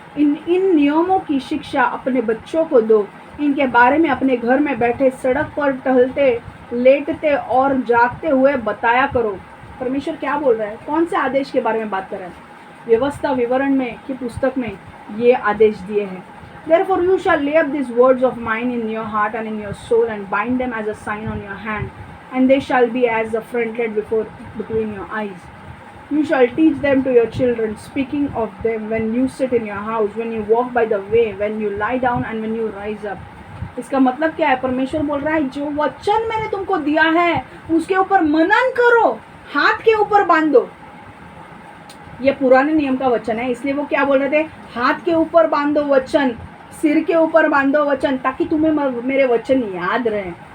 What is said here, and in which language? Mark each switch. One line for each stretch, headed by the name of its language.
Hindi: इन नियमों की शिक्षा अपने बच्चों को दो। इनके बारे में अपने घर में बैठे, सड़क पर टहलते, लेटते और जागते हुए बताया करो। परमेश्वर क्या बोल रहा है? कौन से आदेश के बारे में बात कर रहा है? व्यवस्था विवरण में की पुस्तक में ये आदेश दिए हैं।
English: Therefore you shall lay up these words of mine in your heart and in your soul, and bind them as a sign on your hand, and they shall be as a frontlet between your eyes. You shall teach them to your children, speaking of them when you sit in your house, when you walk by the way, when you lie down and when you rise up.
Hindi: इसका मतलब क्या है? परमेश्वर बोल रहा है, जो वचन मैंने तुमको दिया है उसके ऊपर मनन करो, हाथ के ऊपर बांधो। ये पुराने नियम का वचन है, इसलिए वो क्या बोल रहे थे? हाथ के ऊपर बांधो वचन, सिर के ऊपर बांधो वचन, ताकि तुम्हें मेरे वचन याद रहे।